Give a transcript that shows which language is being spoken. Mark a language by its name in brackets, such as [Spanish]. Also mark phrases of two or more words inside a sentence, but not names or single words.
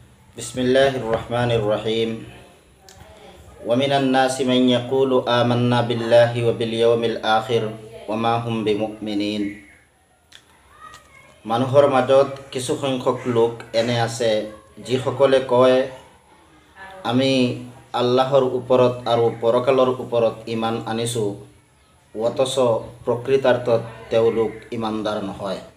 [Arabic] بسم الله الرحمن الرحيم ومن الناس من يقول آمنا بالله وباليوم الآخر وما هم بمؤمنين. [Assamese] মানুহৰ মাজত কিছু সংখ্যক লোক এনে আছে যিসকলে কয় আমি আল্লাহৰ ওপৰত আৰু পৰকালৰ ওপৰত ইমান আনিছোঁ, অথচ প্ৰকৃতাৰ্থত তেওঁলোক ইমানদাৰ নহয়।